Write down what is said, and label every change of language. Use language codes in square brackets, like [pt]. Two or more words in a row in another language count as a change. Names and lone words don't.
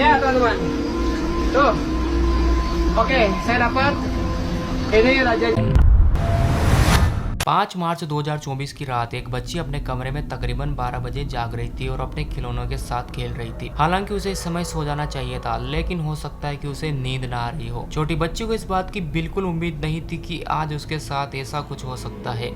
[id] teman-teman. Tuh. Oke, saya dapat ini Raja [hi] 5 मार्च 2024 की रात एक बच्ची अपने कमरे में तकरीबन 12 बजे जाग रही थी और अपने खिलौनों के साथ खेल रही थी। हालांकि उसे इस समय सो जाना चाहिए था, लेकिन हो सकता है कि उसे नींद ना आ रही हो। छोटी बच्ची को इस बात की बिल्कुल उम्मीद नहीं थी कि आज उसके साथ ऐसा कुछ हो सकता है।